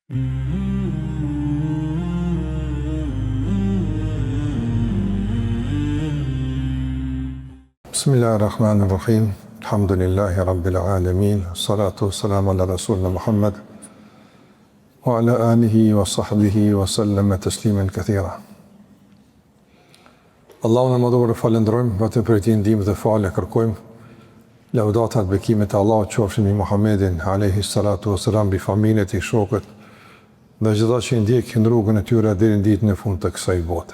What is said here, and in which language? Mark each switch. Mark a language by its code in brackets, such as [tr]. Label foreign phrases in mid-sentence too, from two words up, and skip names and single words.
[ar] Bismillahirrahmanirrahim. الحمد لله رب العالمين الصلاة السلام على رسولنا محمد وعلى آله وصحبه وسلم تسليما كثيرا. [sq] Allahun e madhuar falendrojmë, vetëm për ti ndihmë dhe falë kërkojmë. Laudatat bekimet e Allahut qofshin mbi Muhammedin [ar] عليه الصلاة والسلام, [sq] bi familjet e shokët dhe çdo që ndjekin rrugën e tyre deri në ditën e fundit të kësaj bote.